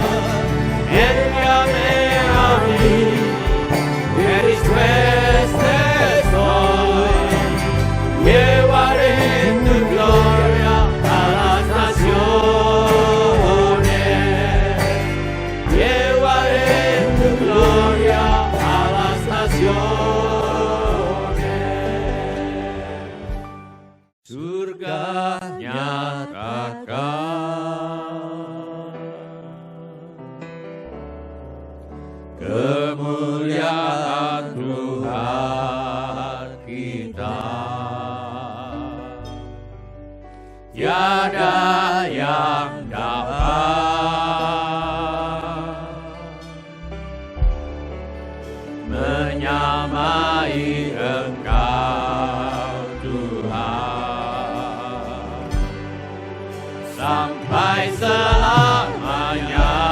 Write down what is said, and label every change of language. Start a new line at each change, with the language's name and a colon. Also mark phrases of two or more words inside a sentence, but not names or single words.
Spanish: Envíame a mí, que dispuestes soy, llevaré tu gloria a las naciones. Llevaré tu gloria a las naciones.
Indonesian: Surga nyatakan kemuliaan Tuhan kita. Tiada yang dapat menyamai Engkau Tuhan, sampai selamanya.